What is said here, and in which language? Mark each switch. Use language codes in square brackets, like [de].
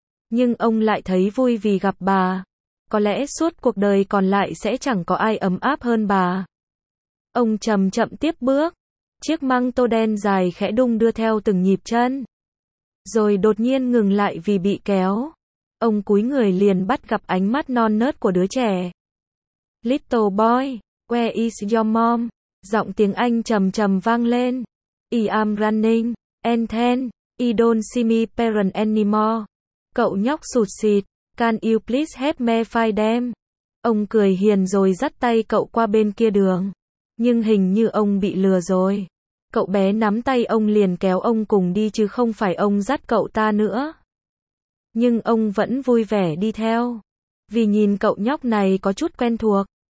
[vi] Nhưng ông lại thấy vui vì gặp bà. Có lẽ suốt cuộc đời còn lại sẽ chẳng có ai ấm áp hơn bà. Ông chậm chậm tiếp bước. Chiếc măng tô đen dài khẽ đung đưa theo từng nhịp chân. Rồi đột nhiên ngừng lại vì bị kéo. Ông cúi người liền bắt gặp ánh mắt non nớt của đứa trẻ. [en] Little boy, where is your mom? [vi] Giọng tiếng Anh trầm trầm vang lên. [en] I am running, and then, I don't see my parents anymore. Cậu nhóc sụt sịt. Can you please help me find them? [vi] Ông cười hiền rồi dắt tay cậu qua bên kia đường. Nhưng hình như ông bị lừa rồi. Cậu bé nắm tay ông liền kéo ông cùng đi chứ không phải ông dắt cậu ta nữa. Nhưng ông vẫn vui vẻ đi theo. Vì nhìn cậu nhóc này có chút quen thuộc.